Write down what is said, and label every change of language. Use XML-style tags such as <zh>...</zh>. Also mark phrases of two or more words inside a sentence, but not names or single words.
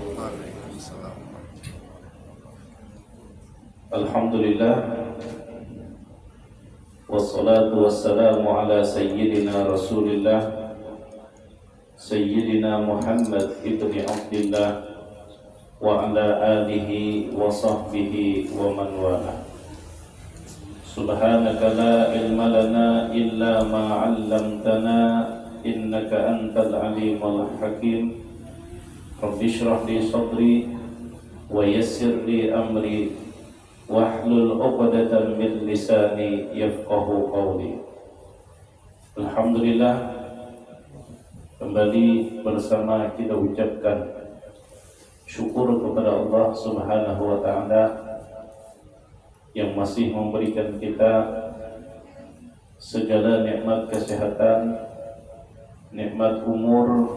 <ar>الحمد لله والصلاة والسلام على سيدنا رسول الله سيدنا محمد بن عبد الله وعلى آله وصحبه ومن والاه. سبحانك لا علم لنا إلا ما علمتنا إنك أنت العليم الحكيم. رب اشرح لي صدري ويسر لي أمري واحلل عقدة من لساني يفقهوا قولي. Alhamdulillah,</ar> <id>kembali bersama kita ucapkan syukur kepada Allah</id> <ar>سبحانه وتعالى</ar> <id>yang masih memberikan kita segala nikmat kesehatan, nikmat umur.</id>